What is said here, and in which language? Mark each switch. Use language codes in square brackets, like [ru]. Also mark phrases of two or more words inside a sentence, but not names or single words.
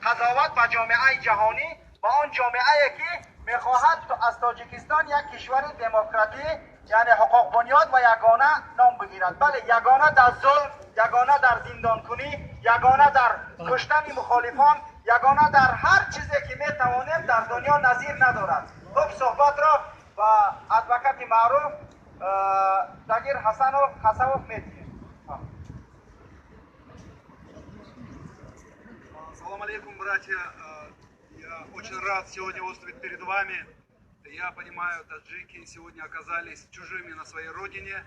[fa] قضاوت و جامعه جهانی با آن جامعه که میخواهد از تاجیکستان یک کشور دموکراتی یعنی حقوق بنیاد و یگانه نام بگیرد. بله، یگانه در ظلم، یگانه در زندان کنی، یگانه در کشتن مخالفان، یگانه در هر چیزی که میتوانیم در دنیا نظیر ندارد. خب صحبت را و ادوکات معروف Тагир Хасанов Медведев. [ar] سلام عليكم, [ru] братья. Я очень рад сегодня выступить перед вами. Я понимаю, таджики сегодня оказались чужими на своей родине.